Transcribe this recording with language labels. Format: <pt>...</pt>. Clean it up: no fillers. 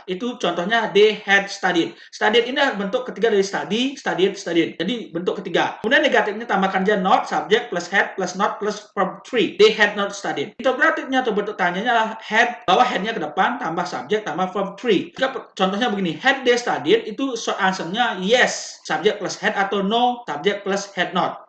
<id>Itu contohnya</id> <en>they had studied.</en> <id>Studied ini adalah bentuk ketiga dari study, studied, studied. Jadi bentuk ketiga. Kemudian negatifnya tambahkan aja not,</id> <en>subject plus had plus not plus verb 3. They had not studied.</en> <id>Interrogatifnya atau bentuk tanyanya adalah had, bawa had-nya ke depan, tambah subject, tambah verb 3. Jika contohnya begini,</id> <en>had they studied,</en> <id>itu short answer-nya</id> <en>yes, subject plus had,</en> <id>atau</id> <en>no, subject plus had not.</en>